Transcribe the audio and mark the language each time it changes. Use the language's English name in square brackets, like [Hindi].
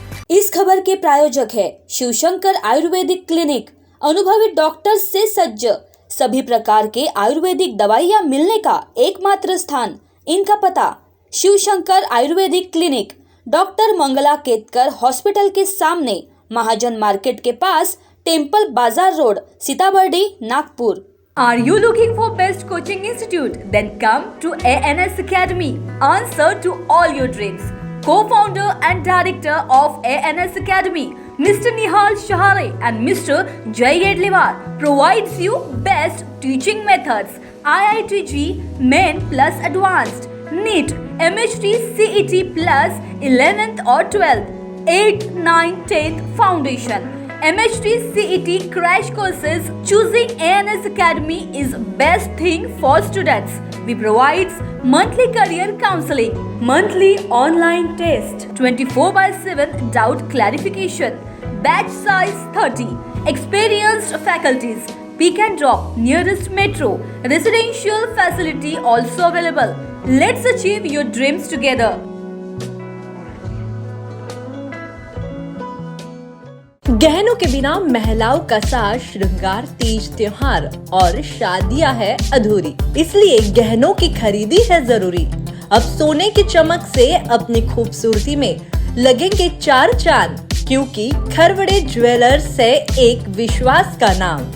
[Hindi] इस खबर के प्रायोजक है शिवशंकर आयुर्वेदिक क्लिनिक, अनुभवी डॉक्टर से सज्ज, सभी प्रकार के आयुर्वेदिक दवाइयाँ मिलने का एकमात्र स्थान। इनका पता Shivshankar Ayurvedic clinic, doctor Mangla Ketkar hospital के सामने, महाजन मार्केट के पास, टेम्पल बाजार road, Sitabuldi, Nagpur. [English] Are you looking for best coaching institute? Then come to ANS Academy. Answer to all your dreams. Co-founder and director of ANS Academy, Mr. Nihal Shahare and Mr. Jay Gedliwar provides you best teaching methods, IITG, Main plus Advanced, NEET, MHT, CET plus 11th or 12th, 8th, 9th, 10th Foundation, MHT, CET crash courses. Choosing ANS Academy is best thing for students. We provide monthly career counseling, monthly online test, 24/7 doubt clarification, batch size 30, experienced faculties, pick and drop, nearest metro, residential facility also available. Let's achieve your dreams together. [Hindi] गहनों के बिना महिलाओं का साज श्रृंगार, तीज त्योहार और शादियां है अधूरी, इसलिए गहनों की खरीदी है जरूरी। अब सोने की चमक से अपनी खूबसूरती में लगेंगे 4 चांद, क्योंकि खरवड़े ज्वेलर्स है एक विश्वास का नाम।